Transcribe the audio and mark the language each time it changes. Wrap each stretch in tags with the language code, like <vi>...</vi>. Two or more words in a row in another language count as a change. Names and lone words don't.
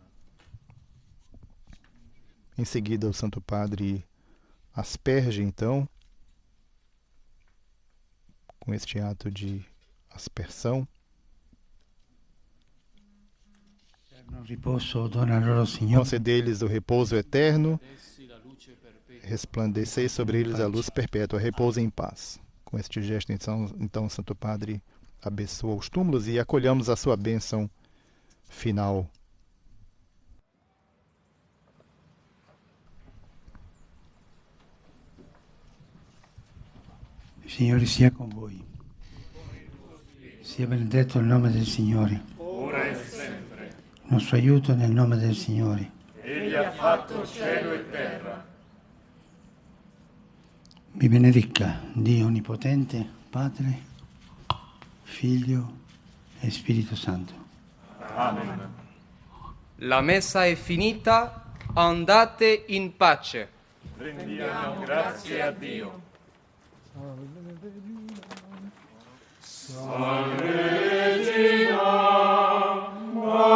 <pt>Em seguida, o Santo Padre asperge, então, com este ato de aspersão, concedei-lhes o repouso eterno, resplandecei sobre eles a luz perpétua, repousem em paz. Com este gesto, então, o Santo Padre abençoa os túmulos e acolhamos a sua bênção final.</pt> <it>Il Signore sia con voi. Sia benedetto il nome del Signore. Ora e sempre. Il nostro aiuto nel nome del Signore. Egli ha fatto cielo e terra. Vi benedica Dio Onnipotente, Padre, Figlio e Spirito Santo. Amen. La messa è finita, andate in pace. Rendiamo grazie a Dio. Salve Regina,</it>